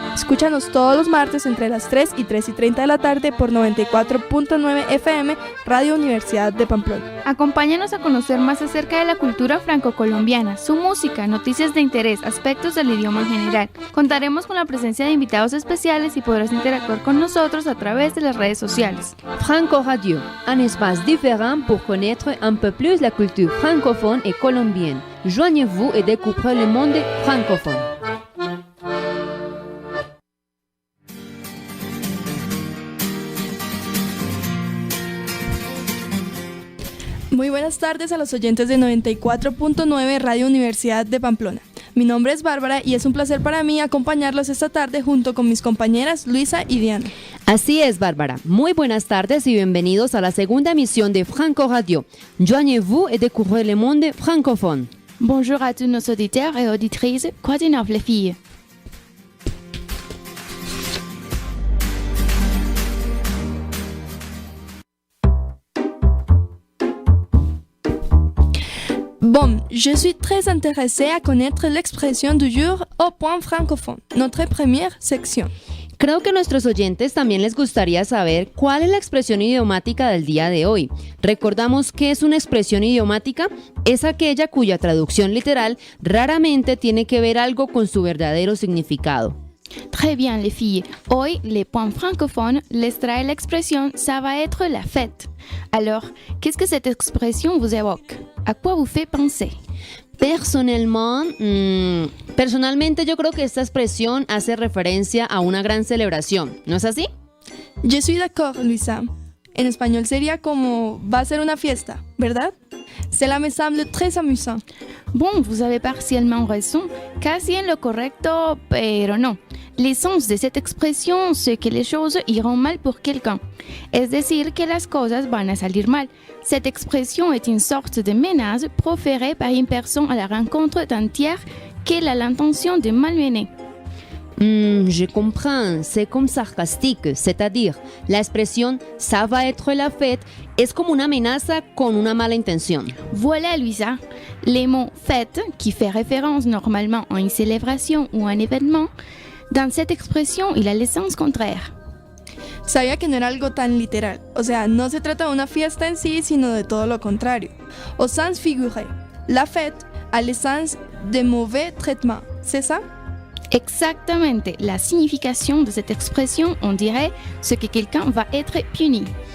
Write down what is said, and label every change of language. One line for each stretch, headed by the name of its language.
Spanish: Escúchanos todos los martes entre las 3 y 3:30 de la tarde por 94.9 FM, Radio Universidad de Pamplona. Acompáñanos a conocer más acerca de la cultura franco-colombiana, su música, noticias de interés, aspectos del idioma en general. Contaremos con la presencia de invitados especiales y podrás interactuar con nosotros a través de las redes sociales.
French: Franco Radio, un espace différent pour connaître un peu plus la culture francophone et colombienne. Joignez-vous et découvrez le monde francophone.
Spanish: Muy buenas tardes a los oyentes de 94.9 Radio Universidad de Pamplona. Mi nombre es Bárbara y es un placer para mí acompañarlos esta tarde junto con mis compañeras Luisa y Diana. Así es, Bárbara. Muy buenas tardes y bienvenidos a la segunda emisión de Franco Radio.
French: Joignez-vous et découvrez le monde francophone. Bonjour à tous nos auditeurs et auditrices. Quoi de neuf, les filles? Bon, je suis très intéressée à connaître l'expression du jour au point francophone, notre première section.
Spanish: Creo que a nuestros oyentes también les gustaría saber cuál es la expresión idiomática del día de hoy. Recordamos que es una expresión idiomática, es aquella cuya traducción literal raramente tiene que ver algo con su verdadero significado.
French: Très bien, les filles.
Spanish: Hoy, les points francophones les trae la expression «
French: ça va être la fête ». Alors, qu'est-ce que cette expression vous évoque? ¿A quoi vous fait penser?
Spanish: Personalmente yo creo que esta expresión hace referencia a una gran celebración, ¿no es así?
French: Je suis d'accord, Luisa.
Spanish: En español sería como va a ser una fiesta, ¿verdad?
French: Cela me semble très amusant. Bon, vous avez partiellement raison,
Spanish: casi en lo correcto, pero no.
French: L'essence de cette expression, c'est que les choses iront mal pour quelqu'un.
Spanish: Es decir, que las cosas van a salir mal.
French: Cette expression est une sorte de menace proférée par une personne à la rencontre d'un tiers qu'elle a l'intention de malmener. Je comprends, c'est comme sarcastique, c'est-à-dire,
Spanish: la expresión ça va être la fête es como una amenaza con una mala intención.
French: Voilà, Luisa. Les mots fête, qui fait référence normalement à une célébration ou un événement, dans cette expression, il a le sens contraire.
Spanish: Sabía que no era algo tan literal, o sea, no se trata de una fiesta en sí, sino de todo lo contrario.
French: Au sens figuré, la fête a le sens de mauvais traitement, c'est ça? Exactamente, la signification de cette expression, on dirait ce que quelqu'un va être puni.